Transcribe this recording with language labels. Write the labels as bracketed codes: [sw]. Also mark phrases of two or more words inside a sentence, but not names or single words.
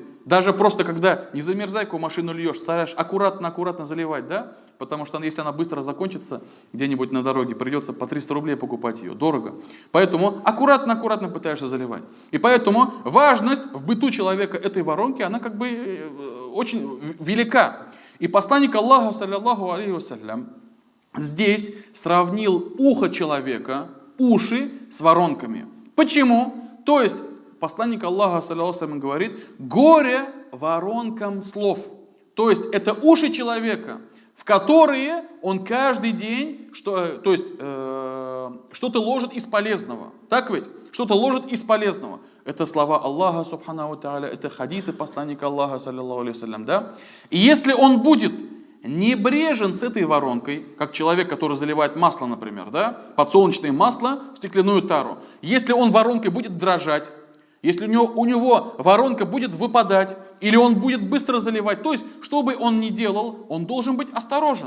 [ru] Даже просто когда не замерзайку машину льешь, стараешь аккуратно заливать, да? Потому что если она быстро закончится где-нибудь на дороге, придется по 300 рублей покупать ее, дорого. Поэтому аккуратно пытаешься заливать. И поэтому важность в быту человека этой воронки, она как бы очень велика. И посланник Аллаха, [ar] صلى الله عليه وسلم, [ru] здесь сравнил ухо человека, уши с воронками. Почему? То есть посланник Аллаха, [ar] صلى الله عليه وسلم, [ru] говорит: горе воронкам слов. То есть это уши человека, в которые он каждый день что-то ложит из полезного. Так ведь? Что-то ложит из полезного. Это слова Аллаха, [ar] سبحانه تعالى, [ru] это хадисы посланника Аллаха, [ar] صلى الله عليه وسلم, [ru] да? И если он будет небрежен с этой воронкой, как человек, который заливает масло, например, да, подсолнечное масло в стеклянную тару, если он воронкой будет дрожать, если у него воронка будет выпадать, или он будет быстро заливать, то есть, что бы он ни делал, он должен быть осторожен.